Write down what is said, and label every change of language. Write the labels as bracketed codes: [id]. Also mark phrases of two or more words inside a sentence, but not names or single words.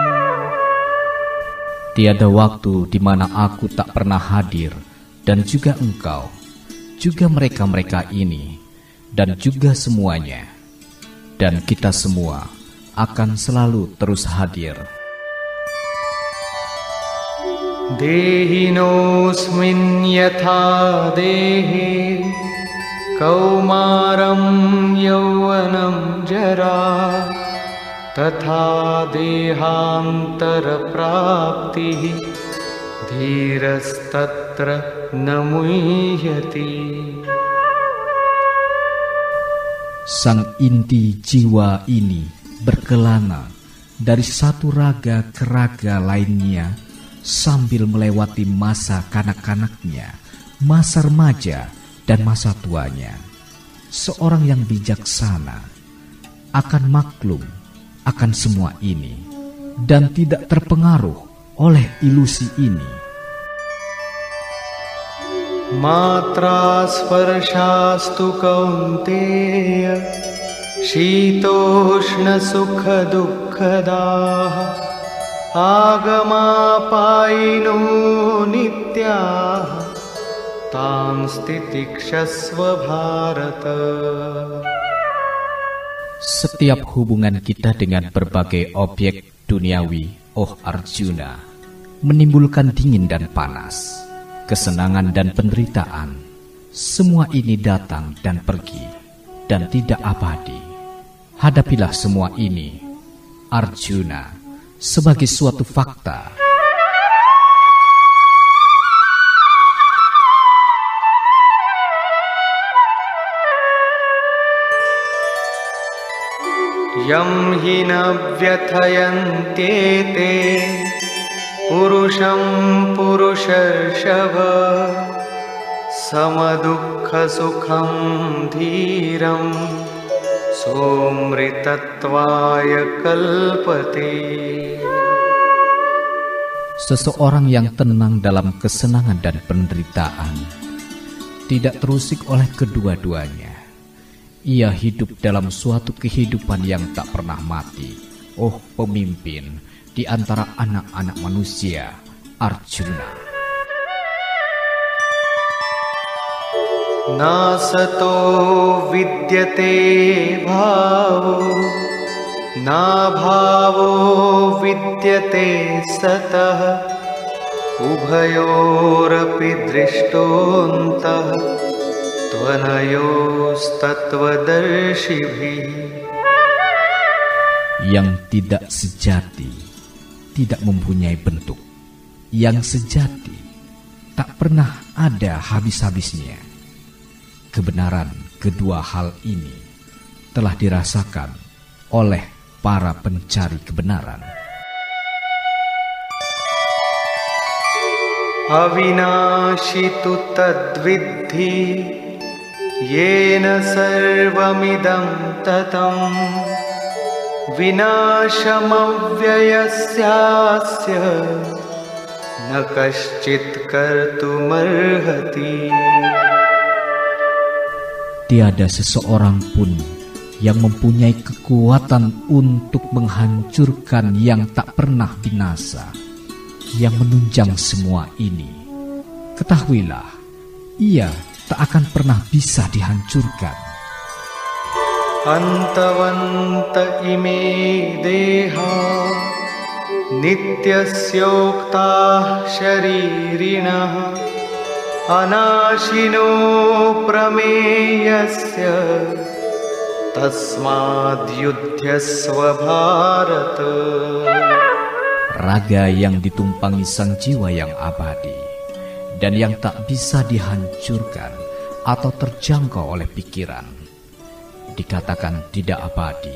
[id] Tiada waktu di mana aku tak pernah hadir, dan juga engkau, juga mereka-mereka ini, dan juga semuanya, dan kita semua akan selalu terus hadir. [sa] देहिनोऽस्मिन् यथा देहे कौमारं यौवनं जरा तथा देहान्तरप्राप्तिः धीरस्तत्र न मुह्यति. [id] Sang inti jiwa ini berkelana dari satu raga ke raga lainnya sambil melewati masa kanak-kanaknya, masa remaja, dan masa tuanya. Seorang yang bijaksana akan maklum akan semua ini dan tidak terpengaruh oleh ilusi ini. [sa] मात्रा स्पर्शास्तु कौन्तेय शीतोष्ण सुख दुःखदाः आगमापायिनो नित्याः तान् तितिक्षस्व भारत. [id] Setiap hubungan kita dengan berbagai objek duniawi, oh Arjuna, menimbulkan dingin dan panas, kesenangan dan penderitaan. Semua ini datang dan pergi dan tidak abadi. Hadapilah semua ini, Arjuna, sebagai suatu fakta. [sa] यं हिन व्यथयन्तेते पुरुषं पुरुषर्षभ समदुःख सुखं धीरं सोऽमृतत्वाय कल्पते. [id] Seseorang yang tenang dalam kesenangan dan penderitaan tidak terusik oleh kedua-duanya. Ia hidup dalam suatu kehidupan yang tak pernah mati. Oh pemimpin di antara anak-anak manusia, Arjuna. [sa] नासतो विद्यते भावो न भावो विद्यते सतः उभयोरपि दृष्टोन्तः त्वनयोस्तत्त्वदर्शिभि. [id] Yang tidak sejati tidak mempunyai bentuk. Yang sejati tak pernah ada habis-habisnya. Kebenaran kedua hal ini telah dirasakan oleh para pencari kebenaran. [sa] अविनाशितु तद्विद्धि येन सर्वमिदं ततम् विनाशमव्ययस्यास्य न कश्चित् कर्तुमर्हति. [id] Tiada seseorang pun yang mempunyai kekuatan untuk menghancurkan yang tak pernah binasa, yang menunjang semua ini. Ketahuilah, ia tak akan pernah bisa dihancurkan. [sa] अन्तवन्त इमे देहा नित्यस्योक्ताः शरीरिणः अनाशिनो प्रमेयस्य तस्माद् युध्यस्व भारत. [id] Raga yang ditumpangi sang jiwa yang abadi dan yang tak bisa dihancurkan atau terjangkau oleh pikiran, dikatakan tidak abadi.